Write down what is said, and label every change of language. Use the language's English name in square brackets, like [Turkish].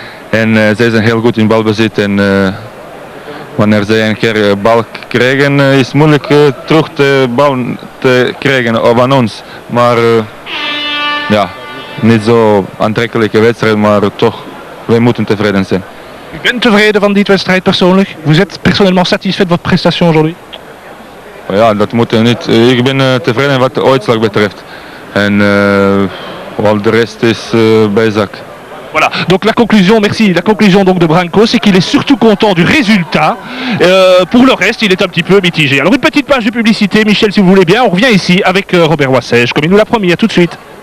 [Dutch] En zij zijn heel goed in balbezit en wanneer zij een keer bal krijgen is het moeilijk terug de bal te krijgen van ons. Maar ja, niet zo aantrekkelijke wedstrijd, maar toch, wij moeten tevreden zijn. U bent tevreden van die wedstrijd persoonlijk? [French] Vous êtes personnellement satisfait de votre prestation aujourd'hui? [Dutch] Ja, dat moet niet. Ik ben tevreden wat de uitslag betreft. En al de rest is bijzaak. [French] Voilà, donc la conclusion, merci, la conclusion donc de Branco, c'est qu'il est surtout content du résultat. Pour le reste, il est un petit peu mitigé. Alors une petite page de publicité, Michel, si vous voulez bien, on revient ici avec Robert Wassège, comme il nous l'a promis, à tout de suite.